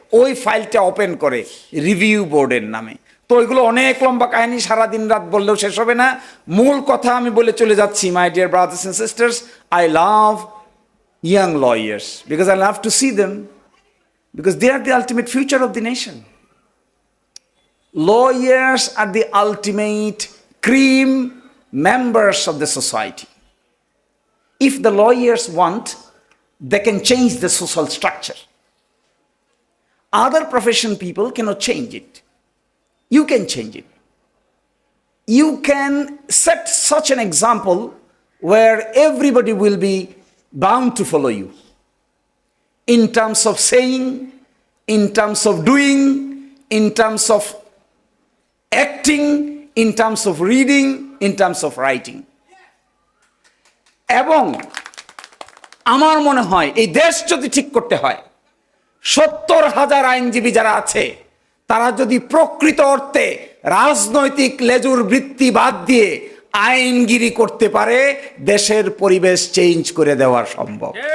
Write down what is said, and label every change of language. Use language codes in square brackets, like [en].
[bn] ওই ফাইলটা ওপেন করে রিভিউ বোর্ডের নামে। তো ওইগুলো অনেক লম্বা কাহিনী, সারাদিন রাত বললেও শেষ হবে না। মূল কথা আমি বলে চলে যাচ্ছি। [en] My dear brothers and sisters, I love young lawyers because I love to see them, because they are the ultimate future of the nation. Lawyers are the ultimate cream members of the society. If the lawyers want, they can change the social structure. Other profession people cannot change it. You can change it. You can set such an example where everybody will be bound to follow you. In terms of saying, in terms of doing, in terms of acting, in terms of reading, in terms of writing. [bn] এবং আমার মনে হয় এই দেশ যদি ঠিক করতে হয়, 70,000 আইনজীবী যারা আছে তারা যদি প্রকৃত অর্থে রাজনৈতিক লেজুর বৃত্তি বাদ দিয়ে আইনগিরি করতে পারে, দেশের পরিবেশ চেঞ্জ করে দেওয়া সম্ভব।